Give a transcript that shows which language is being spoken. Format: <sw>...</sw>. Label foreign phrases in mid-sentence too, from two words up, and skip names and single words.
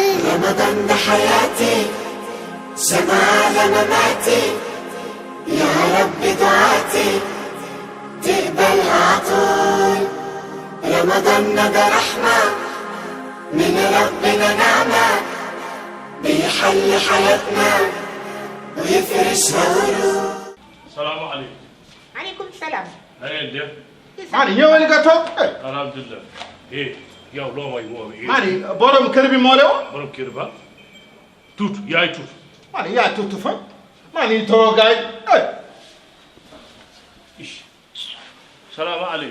<ar>رمضان ده حياتي شمعة على مماتي يا رب دعاتي تقبلها عطول رمضان ده رحمة من ربنا نعمة بيحل حياتنا ويفرشها ورود. السلام عليكم. عليكم السلام.</ar> <wo>na ngeen def. maa ni ñëwal nga toog. alhamdulilah. yow loo may woowee. maa ni borom kër bi moo le woon. borom kër ba. tuut yaay tuut. maa ni yaa tuut fa. maa ni toogaay. salaamaaleykum.</wo>